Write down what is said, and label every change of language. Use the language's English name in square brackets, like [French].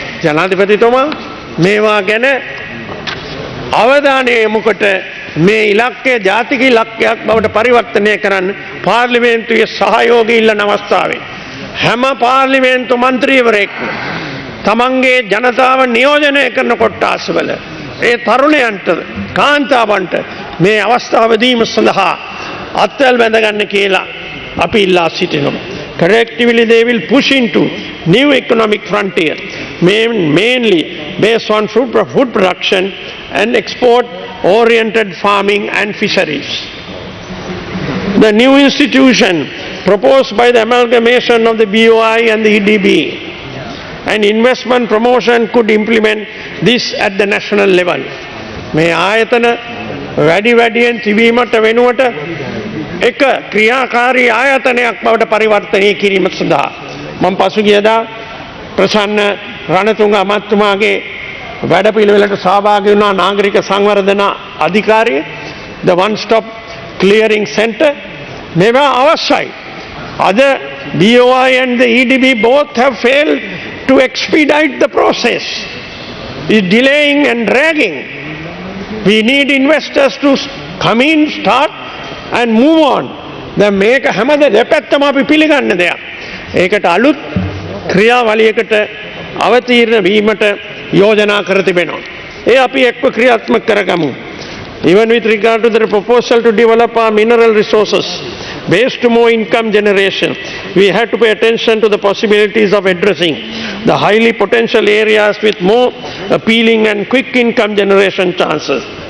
[Sinhala] ජනාධිපතිතුමා මේවා ගැන අවධානය යොමු කොට මේ ඉලක්කය ජාතික ඉලක්කයක් බවට පරිවර්තනය කරන්න පාර්ලිමේන්තුවේ සහයෝගය ඉල්ලන අවස්ථාවේ හැම පාර්ලිමේන්තු මන්ත්‍රීවරයෙක්ම තමන්ගේ ජනතාව නියෝජනය කරන කොට්ටාසවල ඒ තරුණයන්ට කාන්තාවන්ට මේ අවස්ථාව දීම සඳහා අත්වැල් බැඳගන්න කියලා අපි ඉල්ලා සිටිනවා. [English] Collectively they will push into new economic frontier, mainly based on food production and export-oriented farming and fisheries. The new institution proposed by the amalgamation of the BOI and the EDB and investment promotion could implement this at the national level. [Sinhala] මේ ආයතන වැඩියෙන් තිබීමට වෙනුවට එක ක්‍රියාකාරී ආයතනයක් බවට පරිවර්තනය කිරීම සඳහා මම පසුගියදා ප්‍රසන්න රණතුංග අමාත්‍යතුමාගේ වැඩපිළිවෙලට සහභාගී වුණා නාගරික සංවර්ධන අධිකාරිය [English] the one stop clearing center [Sinhala] මේවා අවශ්‍යයි. අද [English] BOI and the EDB both have failed to expedite the process. It's delaying and dragging. We need investors to come in, start and move on. [Sinhala] දැන් මේක හැමද දෙපැත්තම අපි පිළිගන්න දෙයක්. ඒකට අලුත් ක්‍රියාවලියකට අවතීර්ණ වීමට යෝජනා කර තිබෙනවා. ඒ අපි එක්ව ක්‍රියාත්මක කරගමු. [English] Even with regard to the proposal to develop our mineral resources based to more income generation, we have to pay attention to the possibilities of addressing the highly potential areas with more appealing and quick income generation chances.